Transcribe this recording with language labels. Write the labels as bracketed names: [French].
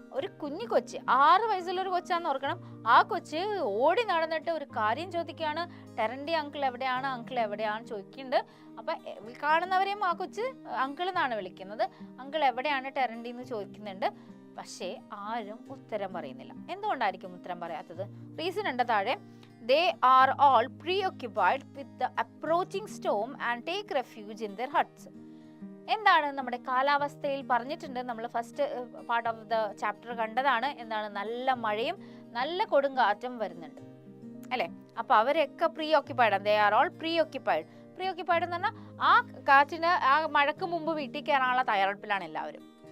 [Malayalam] ഒരു കുഞ്ഞു കൊച്ച്, 6 വയസ്സുള്ള ഒരു കൊച്ചാന്ന് ഓർക്കണം. ആ കൊച്ച് ഓടി നടന്നിട്ട് ഒരു കാര്യം ചോദിക്കുകയാണ്, ടെറൻഡി അങ്കിൾ എവിടെയാണ് ചോദിക്കുന്നുണ്ട്. അപ്പൊ കാണുന്നവരെയും ആ കൊച്ച് അങ്കിൾ എന്നാണ് വിളിക്കുന്നത്. അങ്കിൾ എവിടെയാണ് ടെറൻഡി എന്ന് ചോദിക്കുന്നുണ്ട്. പക്ഷേ ആരും ഉത്തരം പറയുന്നില്ല. എന്തുകൊണ്ടായിരിക്കും ഉത്തരം പറയാത്തത്? റീസൺ ഉണ്ട് താഴെ. [English] They are all preoccupied with the approaching storm and take refuge in their huts. [Malayalam] എന്താണ് നമ്മുടെ കാലാവസ്ഥയിൽ പറഞ്ഞിട്ടുണ്ട്, നമ്മൾ [English] first part of the chapter [Malayalam] കണ്ടതാണ്. എന്താണ്? നല്ല മഴയും നല്ല കൊടുങ്കാറ്റും വരുന്നുണ്ട് അല്ലെ. അപ്പൊ അവരൊക്കെ പ്രീഓക്യുപ്പൈഡ് ആണ്. [English] they are all preoccupied [Malayalam] എന്ന് പറഞ്ഞാൽ ആ കാറ്റിന്, ആ മഴക്ക് മുമ്പ് വീട്ടിൽ കയറാനുള്ള തയ്യാറെടുപ്പിലാണ് എല്ലാവരും.